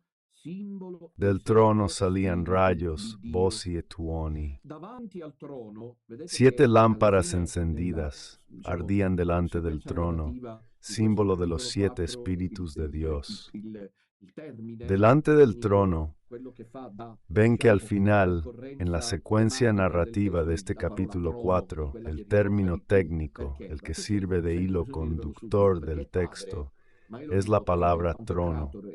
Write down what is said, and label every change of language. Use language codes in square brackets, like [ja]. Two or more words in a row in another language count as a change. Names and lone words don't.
[es] Del trono salían rayos, [it] voci e tuoni. [es] 7 lámparas encendidas ardían delante del trono, símbolo de los 7 espíritus de Dios. Delante del trono, ven que al final, en la secuencia narrativa de este capítulo 4, el término técnico, el que sirve de hilo conductor del texto, es la palabra trono.